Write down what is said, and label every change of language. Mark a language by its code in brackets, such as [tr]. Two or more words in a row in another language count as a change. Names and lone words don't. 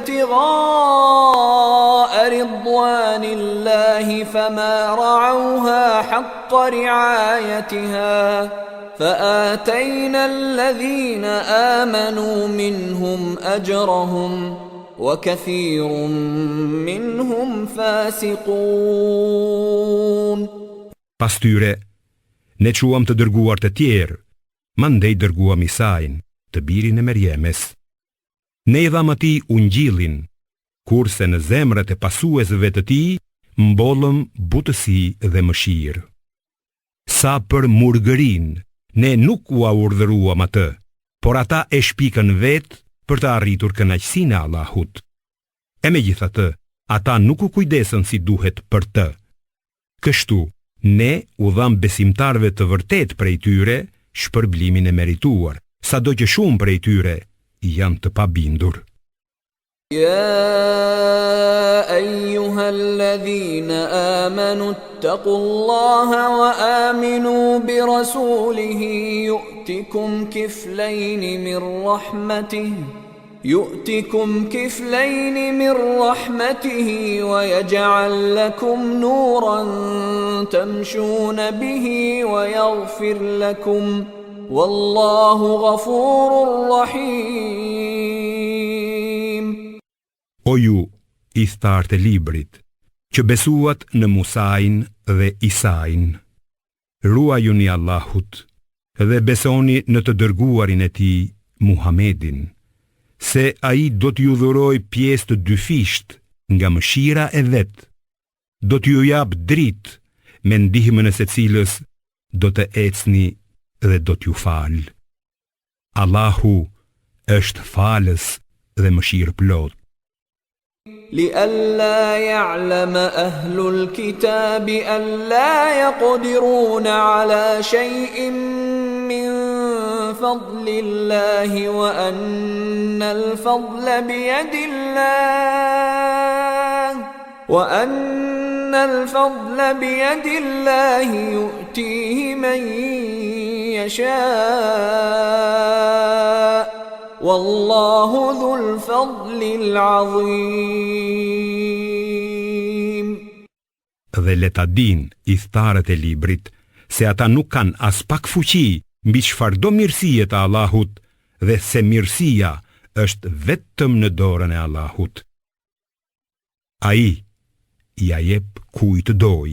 [ar] ابتغاء رضوان الله فما رعوها حق رعايتها فآتينا الذين آمنوا منهم أجرهم وكثير منهم فاسقون. [sq] Pas tyre, ne quam të dërguar të tjerë, mandej dërguam Isain, të birin e Merjemes. Ne i dham atij Ungjillin, kurse në zemrat e pasuesve të tij mbollëm butësi dhe mëshirë. Sa për murgërin, ne nuk u urdhëruam atë, por ata e shpikën vetë për të arritur kënaqësinë e Allahut. E megjithatë, ata nuk u kujdesën si duhet për të. Kështu, ne u dham besimtarve të vërtet prej tyre shpërblimin e merituar, sado që shumë prej tyre janë të pabindur. [ar] يا أيها الذين آمنوا اتقوا الله وآمنوا برسوله يؤتكم كفلين من رحمته ويجعل لكم نورا تمشون به ويغفر لكم والله غفور رحيم. [sq] O ju, i thartë e librit, që besuat në Musain dhe Isain, ruajuni Allahut dhe besoni në të dërguarin e tij Muhamedin, se ai do t'ju dhuroj pjesë të dyfisht nga mëshira e vet, do t'ju jap dritë me ndihmën e secilës do të ecni dhe do t'ju fal. Allahu është falës dhe mëshirë plot. [ar] لئلا يعلم أهل الكتاب ألا يقدرون على شيء من فضل الله وأن الفضل بيد الله يؤتيه من يشاء والله ذو الفضل العظيم. [sq] Dhe le ta dinë i thtarët e librit se ata nuk kanë as pak fuqi mbi çfarëdo mirësie të Allahut dhe se mirësia është vetëm në dorën e Allahut. Ai ja jep kujt doj.